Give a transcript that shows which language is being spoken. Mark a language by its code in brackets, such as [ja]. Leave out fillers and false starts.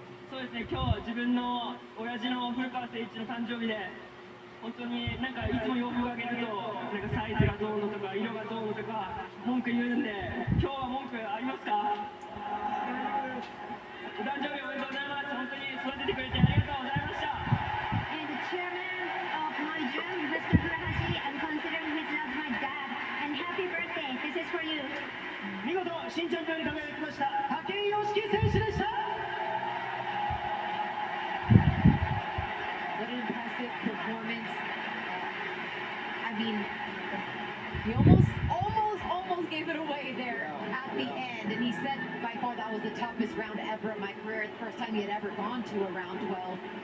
[ja] そうですね、今日自分の親父の古川誠一の誕生日で、本当になんかいつも洋服あげるとなんかサイズがどうのとか色がどうのとか文句言うんで、今日は文句ありますか。お誕生日おめでとうございます。本当に育ててくれてありがとうございました。 [en] And the chairman of my gym, Mr. Furuhashi, I'm considering him as my dad. And happy birthday, this is for you. [ja] 見事新チャンピオンに輝きました武井良樹選手でした。 [en] What an impressive performance. I mean, he almost gave it away there at the end. And he said by far that was the toughest round ever in my career. The first time he had ever gone to a round 12.